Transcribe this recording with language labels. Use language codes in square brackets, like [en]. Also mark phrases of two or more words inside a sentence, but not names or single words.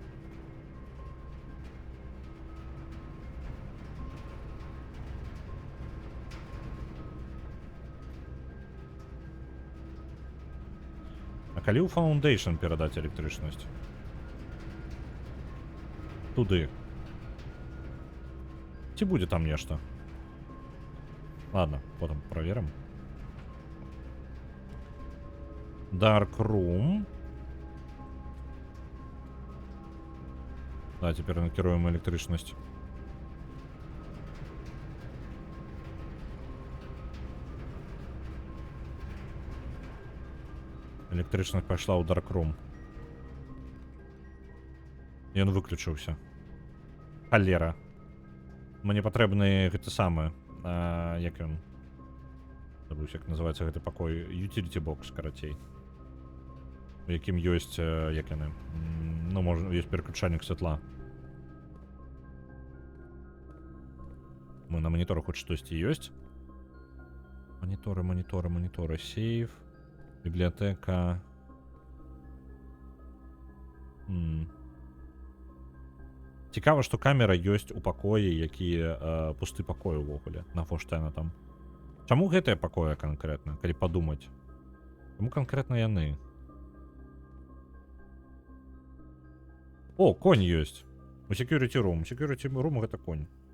[be] А калі ў Foundation перадаць электрычнасць? Туды. Ці будзе там нешта? [ru] Ладно, потом проверим. [en] Dark Room. [ru] Да, теперь накируем электричность. Электричность пошла у Dark Room. И он выключился. [be] Холера. Мне потребны гэта самае. Як ён? Забыўся, як называецца гэты пакой. [en] Utility box, [be] карацей. У якім ёсць, як яны? Ну, можна, ёсць пераключальнік святла. Мы на мониторах хоць штосьці ёсць. Мониторы, мониторы, мониторы. Сейф. Бібліятэка. Цікава, што камера ёсць у пакоі, які пусты пакой увогуле. На Фоштена там. Чаму гэтыя пакоі канкрэтна, калі падумаць? Чаму канкрэтна яны? О, конь ёсць. [en] У security room. Security room [be] гэта конь.